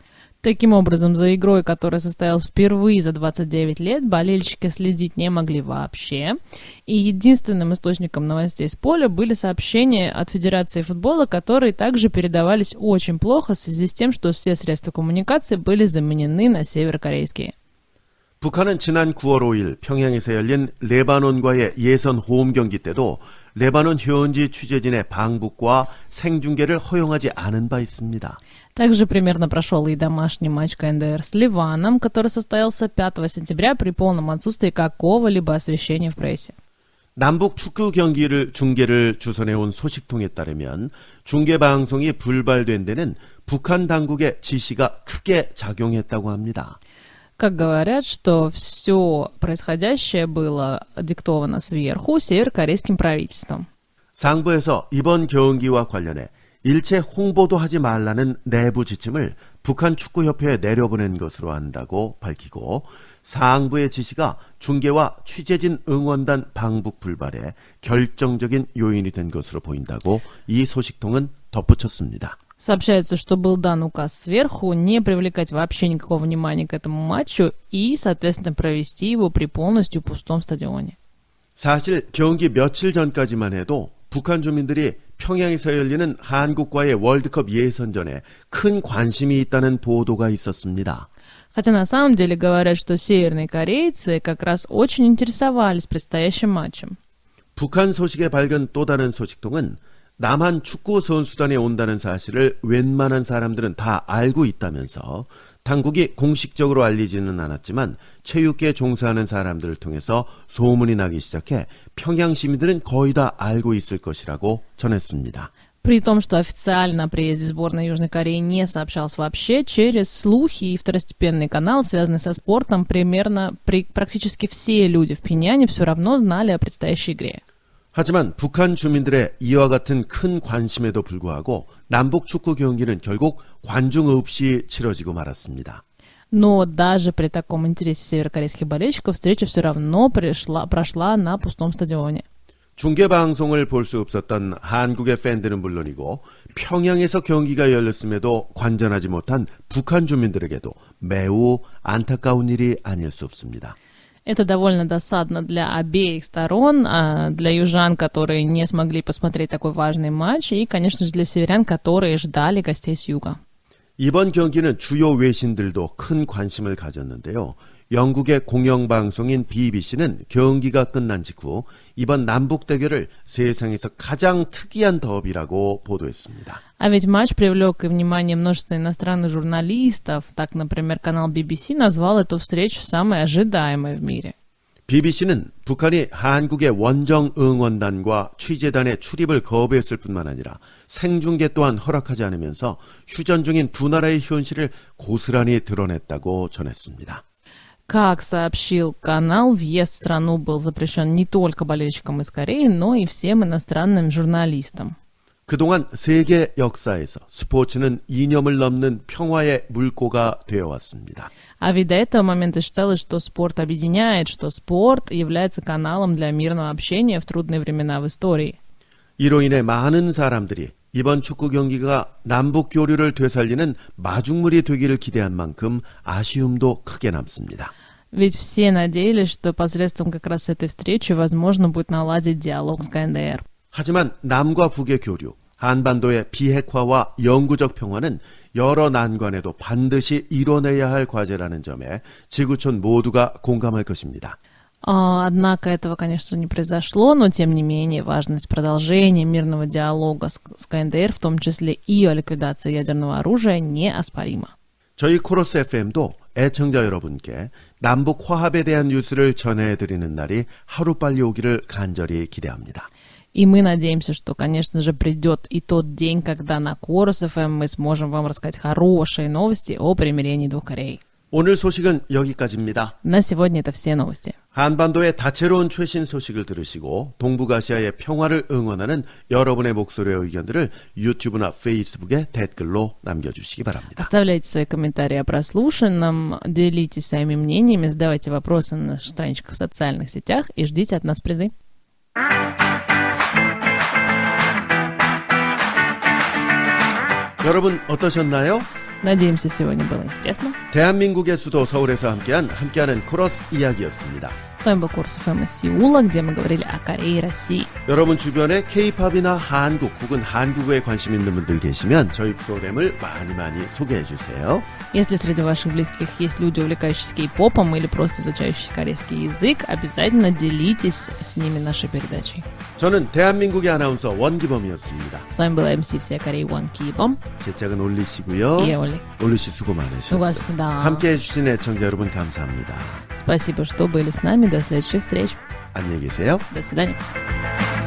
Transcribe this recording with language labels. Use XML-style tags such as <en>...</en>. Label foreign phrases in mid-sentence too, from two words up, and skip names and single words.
<ru>Таким образом, за игрой, которая состоялась впервые за 29 лет, болельщики следить не могли вообще. И единственным источником новостей с поля были сообщения от Федерации футбола, которые также передавались очень плохо в связи с тем, что все средства коммуникации были заменены на северокорейские.</ru> <ko>북한은 지난 9월 5일 평양에서 열린 레바논과의 예선 홈 경기 때도 레바논 현지 취재진의 방북과 생중계를 허용하지 않은 바 있습니다.</ko> <ru>Также примерно прошел и домашний матч КНДР с Ливаном, который состоялся 5 сентября при полном отсутствии какого-либо освещения в прессе.</ru> <ko>남북 축구 경기를 중계를 주선해온 소식통에 따르면 중계방송이 불발된 데는 북한 당국의 지시가 크게 작용했다고 합니다.</ko> <ru>Как говорят, что все происходящее было диктовано сверху северокорейским правительством.</ru> <ko>상부에서 이번 경기와 관련해 일체 홍보도 하지 말라는 내부 지침을 북한 축구협회에 내려보낸 것으로 한다고 밝히고 상부의 지시가 중계와 취재진 응원단 방북 불발에 결정적인 요인이 된 것으로 보인다고 이 소식통은 덧붙였습니다.</ko> <ru>Сообщается, что был дан указ сверху не привлекать вообще никакого внимания к этому матчу и, соответственно, провести его при полностью пустом стадионе.</ru> <ko>사실 경기 며칠 전까지만 해도 북한 주민들이 평양에서 열리는 한국과의 월드컵 예선전에 큰 관심이 있다는 보도가 있었습니다.</ko> <ru>Хотя на самом деле говорят, что северные корейцы как раз очень интересовались предстоящим матчем.</ru> <ko>북한 소식에 밝은 또 다른 소식통은 남한 축구 선수단에 온다는 사실을 웬만한 사람들은 다 알고 있다면서 당국이 공식적으로 알리지는 않았지만 체육계에 종사하는 사람들을 통해서 소문이 나기 시작해 평양 시민들은 거의 다 알고 있을 것이라고 전했습니다.</ko> <ru>При том, что официально о приезде сборной Южной Кореи не сообщалось вообще, через слухи и второстепенный канал, связанный со спортом, практически все люди в Пхеньяне все равно знали о предстоящей игре.</ru> <ko>하지만 북한 주민들의 이와 같은 큰 관심에도 불구하고 남북 축구 경기는 결국 관중 없이 치러지고 말았습니다.</ko> <ru>Но даже при таком интересе северокорейских болельщиков встреча все равно прошла на пустом стадионе.</ru> <ko>중계방송을 볼 수 없었던 한국의 팬들은 물론이고 평양에서 경기가 열렸음에도 관전하지 못한 북한 주민들에게도 매우 안타까운 일이 아닐 수 없습니다.</ko> <ru>Это довольно досадно для обеих сторон, для южан, которые не смогли посмотреть такой важный матч, и, конечно же, для северян, которые ждали гостей с юга.</ru> <ko>이번 경기는 주요 외신들도 큰 관심을 가졌는데요. 영국의 공영방송인 BBC는 경기가 끝난 직후 이번 남북 대결을 세상에서 가장 특이한 더비라고 보도했습니다.</ko> <ru>А ведь матч привлек и внимание множества иностранных журналистов. Так, например, канал BBC назвал эту встречу самой ожидаемой в мире.</ru> <ko>BBC는 북한이 한국의 원정 응원단과 취재단의 출입을 거부했을 뿐만 아니라 생중계 또한 허락하지 않으면서 휴전 중인 두 나라의 현실을 고스란히 드러냈다고 전했습니다.</ko> <ru>Как сообщил канал, въезд в страну был запрещен не только болельщикам из Кореи, но и всем иностранным журналистам.</ru> <ko>그동안 세계 역사에서 스포츠는 이념을 넘는 평화의 물꼬가 되어왔습니다.</ko> <ru>А ведь до этого момента считалось, что спорт объединяет, что спорт является каналом для мирного общения в трудные времена в истории.</ru> <ko>이로 인해 많은 사람들이 이번 축구 경기가 남북 교류를 되살리는 마중물이 되기를 기대한 만큼 아쉬움도 크게 남습니다.</ko> <ru>Ведь все надеялись, что посредством как раз этой встречи возможно будет наладить диалог с КНДР.</ru> <ko>하지만 남과 북의 교류, 한반도의 비핵화와 영구적 평화는 여러 난관에도 반드시 이뤄내야 할 과제라는 점에 지구촌 모두가 공감할 것입니다.</ko> <ru>Однако этого, конечно, не произошло, но тем не менее важность продолжения мирного диалога с КНДР, в том числе и о ликвидации ядерного оружия, неоспорима.</ru> <ko>저희 코러스 FM도 애청자 여러분께 남북 화합에 대한 뉴스를 전해드리는 날이 하루빨리 오기를 간절히 기대합니다.</ko> <ru>И мы надеемся, что, конечно же, придет и тот день, когда на Chorus FM мы сможем вам рассказать хорошие новости о примирении двух Корей.</ru> <ko>오늘 소식은 여기까지입니다.</ko> <ru>На сегодня это все новости.</ru> <ko>한반도의 다채로운 최신 소식을 들으시고 동북아시아의 평화를 응원하는 여러분의 목소리와 의견들을 유튜브나 페이스북에 댓글로 남겨주시기 바랍니다.</ko> <ru>Оставляйте свои комментарии о прослушанном, делитесь своими мнениями, задавайте вопросы на наших страничках в социальных сетях и ждите от нас призы.</ru> <ko>여러분 어떠셨나요?</ko> <ru>Надеемся, сегодня было интересно.</ru> <ko>대한민국의 수도 서울에서 함께하는 코러스 이야기였습니다.</ko> <ru>С вами был Курс ФМ из Сеула, где мы говорили о Корее и России.</ru> <ko>여러분 주변에 K-팝이나 한국 혹은 한국어에 관심 있는 분들 계시면 저희 프로그램을 많이 소개해 주세요.</ko> <ru>Если среди ваших близких есть люди, увлекающиеся кей-попом или просто изучающие корейский язык, обязательно делитесь с ними нашей передачей.</ru> <ko>저는 대한민국의 아나운서 원기범이었습니다.</ko> <ru>С вами была MC всей Кореи Вон Кибом.</ru> <ko>제 짝은 올리시고요. 예, 올리. 올리씨 수고 많으셨어요. 수고하셨습니다. 함께해 주신 애청자 여러분 감사합니다.</ko> <ru>Спасибо, что были с нами. До следующих встреч.</ru> <ko>안녕히 계세요.</ko> <ru>До свидания.</ru>